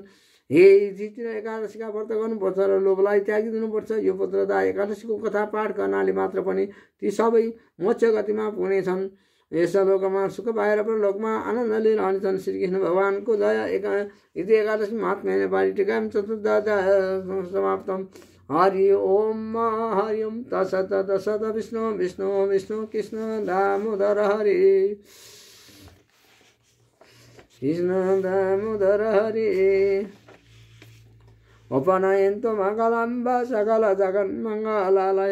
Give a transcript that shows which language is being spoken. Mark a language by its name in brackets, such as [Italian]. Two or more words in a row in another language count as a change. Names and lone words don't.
[Nepali] हे युधिष्ठिर, एकादशीका व्रत गर्नुपर्छ र लोभलाई त्यागिदिनुपर्छ। यो पुत्रदा एकादशीको कथा पाठ गर्नाले मात्र पनि ती सबै मोक्ष गतिमा पुग्नेछन्। यस लोकमा सुख पाएर परलोकमा आनन्दले रहनेछन्। श्रीकृष्ण भगवानको दया एकादशी महात्म्य नेपाली टीका समाप्तम। [Sanskrit] हरि ओम हरि ओम तत्सत तत्सत। विष्णु विष्णु विष्णु कृष्ण दामोदर हरि कृष्ण दामोदर हरि। उपनयन्तु मङ्गलम्ब सकल जगन्मङ्गलालय।